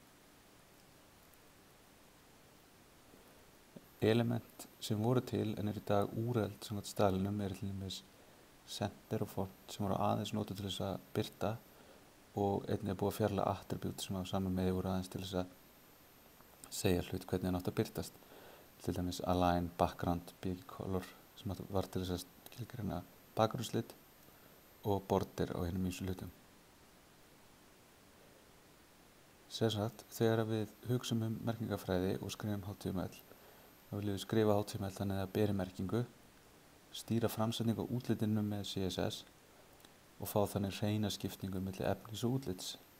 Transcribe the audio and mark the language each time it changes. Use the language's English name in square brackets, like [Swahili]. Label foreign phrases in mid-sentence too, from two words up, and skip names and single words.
[Icelandic] Element sem voru til en í dag úreld samkvæmt staðlinum til dæmis center og font sem voru aðeins notuð til þess að birta og einnig búið að fjarlægja attribute sem á sama meði voru aðeins til þess að segja hlut hvernig það átti að birtast. Til dæmis align, background, big color sem var til þess að skilgreina bakgrunnslit og border á hinum ýmsu hlutum. Sem sagt, þegar við hugsum merkingafræði og skrifum HTML, þá viljum við skrifa HTML þannig að það beri merkingu, stýra framsetningu á útlitinu með CSS og fá þannig hreina skiptingu milli efnis og útlits.